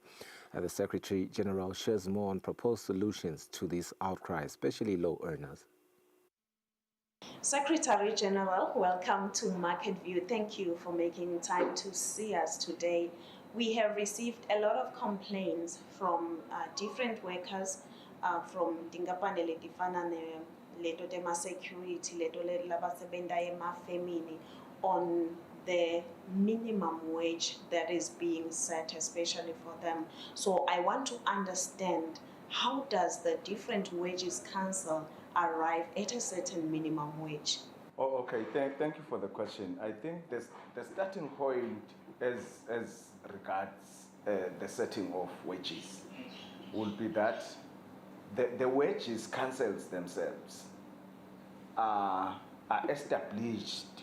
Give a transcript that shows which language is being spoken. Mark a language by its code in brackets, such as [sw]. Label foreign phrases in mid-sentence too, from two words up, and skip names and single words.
[en] The Secretary General shares more on proposed solutions to this outcry, especially low earners. Secretary General, welcome to Market View. Thank you for making time to see us today. We have received a lot of complaints from different workers from [ss] Dingapane le difana leto dema security, leto le labasebenda ema femini [en] on the minimum wage that is being set, especially for them. So I want to understand, how does the different wages council arrive at a certain minimum wage? Oh, okay. Thank you for the question. I think the starting point as regards the setting of wages will be that the wages councils themselves are established